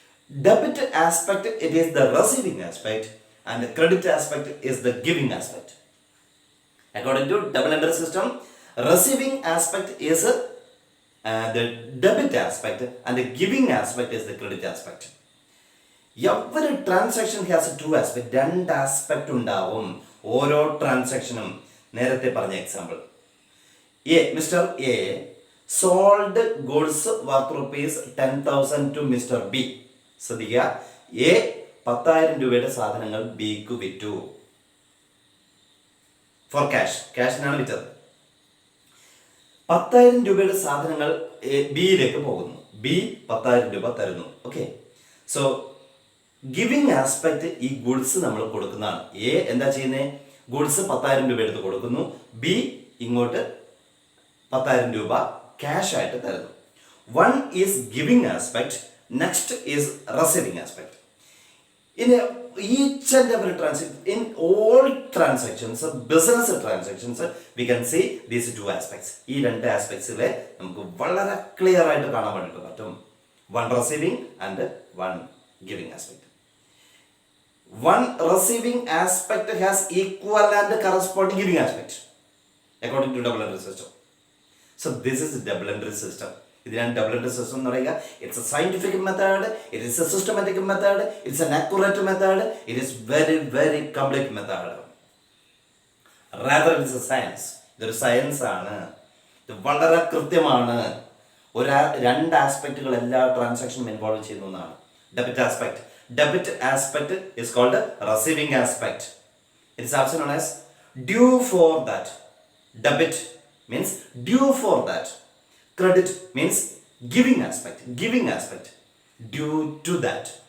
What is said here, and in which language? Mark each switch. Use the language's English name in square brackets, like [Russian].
[English] Debit aspect, it is the receiving aspect, and the credit aspect is the giving aspect. According to double entry system, receiving aspect is the debit aspect, and the giving aspect is the credit aspect. Every transaction has two aspects. [Malayalam] രണ്ട് aspect ഉണ്ടാവും ഓരോ ട്രാൻസാക്ഷനും. നേരത്തെ പറഞ്ഞ [English] Example, mister A sold goods worth ₹10,000 to mister B. [Malayalam] ശ്രദ്ധിക്കുക, A 10,000 രൂപയുടെ സാധനങ്ങൾ ബിക്ക് വിറ്റു ഫോർ ക്യാഷിനാണ് വിറ്റത്. 10,000 രൂപയുടെ സാധനങ്ങൾ ബിയിലേക്ക് പോകുന്നു. ബി 10,000 രൂപ തരുന്നു. ഓക്കെ, സോ ഗിവിങ് ആസ്പെക്ട് ഈ ഗുഡ്സ് നമ്മൾ കൊടുക്കുന്നതാണ്. എ എന്താ ചെയ്യുന്നത്? ഗുഡ്സ് 10,000 രൂപ എടുത്ത് കൊടുക്കുന്നു. ബി ഇങ്ങോട്ട് 10,000 രൂപ ക്യാഷ് ആയിട്ട് തരുന്നു. [English] One is giving aspect, next is receiving aspect. In each and every transaction, in all transactions, business transactions, we can see these two aspects. [Malayalam] ഈ രണ്ട് ആസ്പെക്ട്സിലെ നമുക്ക് വളരെ ക്ലിയർ ആയിട്ട് കാണാൻ വേണ്ടിയിട്ട് പറ്റും. [English] One receiving and one giving aspect. One receiving aspect has equal and corresponding giving aspect according to double entry system. So this is double entry system. [Malayalam] ഇതിനാണ് double entry system എന്ന് പറയുക. [English] It's a scientific method, it is a systematic method, it's an accurate method, it is very very complete method. Rather it's a science. [Malayalam] ഇതൊരു science ആണ്. ഇത് വളരെ കൃത്യമാണ്. രണ്ട് ആസ്പെക്റ്റുകൾ എല്ലാ ട്രാൻസാക്ഷനും ഇൻവോൾവ് ചെയ്യുന്നതാണ്. [English] Debit aspect. Debit aspect is called receiving aspect. It is also known as due for that. Debit means due for that. Credit means giving aspect. Giving aspect. Due to that.